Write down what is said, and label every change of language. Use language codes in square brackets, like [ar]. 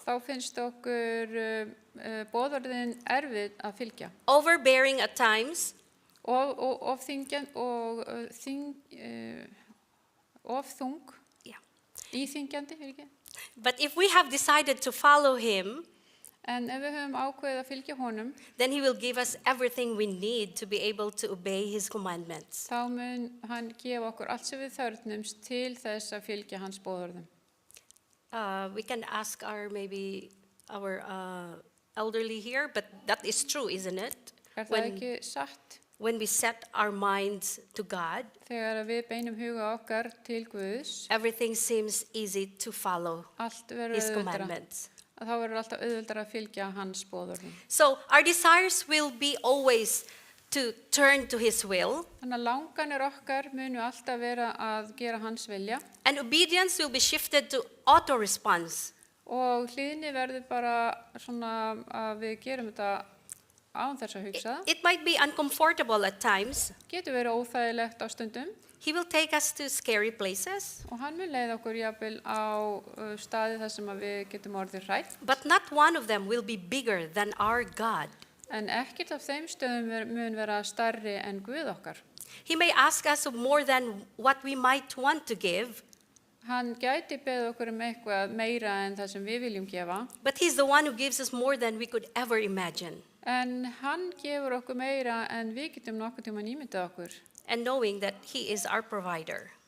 [is] þá finnst okkur boðorðin erfið að fylgja. [en] Overbearing at times, [is] Of þung, [en] yeah. [is] íþingjandi, ekki? [en] But if we have decided to follow him, [is] En ef við höfum ákveðið að fylgja honum, [en] then he will give us everything we need to be able to obey his commandments. [is] þá mun hann gefa okkur allt sem við þörfnumst til þess að fylgja hans boðorðum. [en] We can ask maybe our elderly here, but that is true, isn't it? [is] Það ekki satt? [en] When we set our minds to God, [is] Þegar við beinum huga okkar til Guðs, [en] everything seems easy to follow [is] allt verður [en] his [is] auðveldara. [en] commandments. [is] Þá verður alltaf auðveldara að fylgja hans boðorðum. [en] So our desires will be always to turn to his will, [is] Þannig að langanir okkar munu alltaf vera að gera hans vilja [en] and obedience will be shifted to auto-response. [is] og hlýðni verður bara svona að við gerum þetta án þess að hugsa það. [en] It might be uncomfortable at times. [is] Getur verið óþægilegt á stundum [en] He will take us to scary places, [is] og hann mun leiða okkur jafnvel á staði þar sem að við getum orðið hrætt. [en] but not one of them will be bigger than our God. [is] En ekkert af þeim stöðum mun vera stærri en Guð okkar. [en] He may ask us of more than what we might want to give, [is] Hann gæti beðið okkur eitthvað meira en það sem við viljum gefa, [en] but he's the one who gives us more than we could ever imagine. [is] en hann gefur okkur meira en við getum nokkuð tímann ímyndað okkur. [en] And knowing that he is our provider.